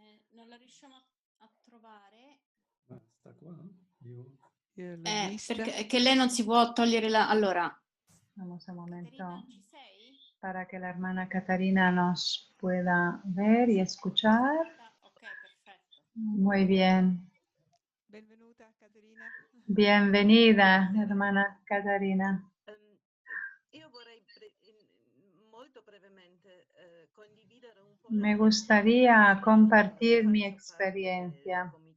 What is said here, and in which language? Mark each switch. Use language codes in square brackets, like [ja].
[it] Non la riusciamo a trovare. Sta qua? Io... Perché lei non si può togliere la... Allora. [es] Vamos un momento [it] Caterina, ci sei? [es] para que la hermana Catarina nos pueda ver y escuchar. [it] Ok, perfetto. [es] Muy bien. [it] Benvenuta Caterina. [es] Bienvenida, hermana Catarina. [it] Io vorrei molto brevemente condividere un po' [es] Me gustaría compartir mi experiencia.